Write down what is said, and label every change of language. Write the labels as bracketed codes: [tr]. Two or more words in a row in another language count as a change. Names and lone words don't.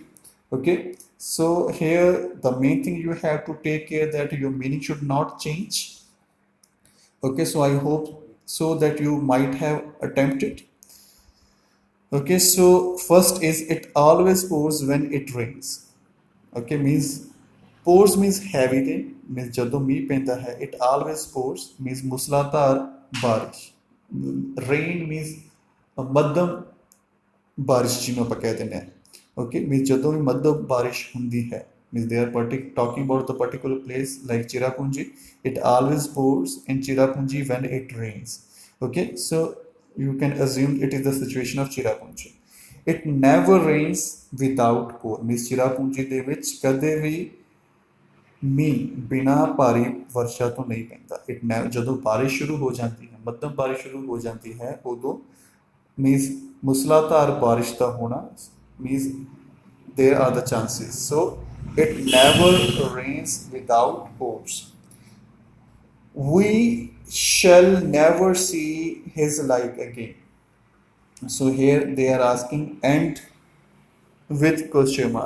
[en] Okay, so here the main thing you have to take care that your meaning should not change. Okay, so I hope so that you might have attempted. Okay, so first is, it always pours when it rains. Okay, means pours means heavy rain, means [pa] ਜਦੋਂ ਮੀਂਹ ਪੈਂਦਾ ਹੈ. [en] It always pours means [hi] मूसलाधार बारिश. [en] Rain means [pa] ਮੱਧਮ ਬਾਰਿਸ਼ ਜਿਹਨੂੰ ਆਪਾਂ ਕਹਿ ਦਿੰਦੇ ਹਾਂ. [en] okay, means [pa] ਜਦੋਂ ਵੀ ਮੱਧਮ ਬਾਰਿਸ਼ ਹੁੰਦੀ ਹੈ. [en] Means they are talking about the particular place like Cherrapunji. It always pours in Cherrapunji when it rains. Okay, so you can assume it is the situation of Cherrapunji. It never rains without pour. [pa] Means Cherrapunji ਦੇ ਵਿੱਚ ਕਦੇ ਵੀ ਮੀਂਹ ਬਿਨਾਂ ਭਾਰੀ ਵਰਸ਼ਾ ਤੋਂ ਨਹੀਂ ਪੈਂਦਾ। ਜਦੋਂ ਬਾਰਿਸ਼ ਸ਼ੁਰੂ ਹੋ ਜਾਂਦੀ ਹੈ, ਮੱਧਮ ਬਾਰਿਸ਼ ਸ਼ੁਰੂ ਹੋ ਜਾਂਦੀ ਹੈ, ਉਦੋਂ ਮੀਨਸ ਮੁਸਲਾਧਾਰ ਬਾਰਿਸ਼ ਦਾ ਹੋਣਾ [en] means there are the chances. So it never rains without pores. We shall never see his like again. So here they are asking and with question mark.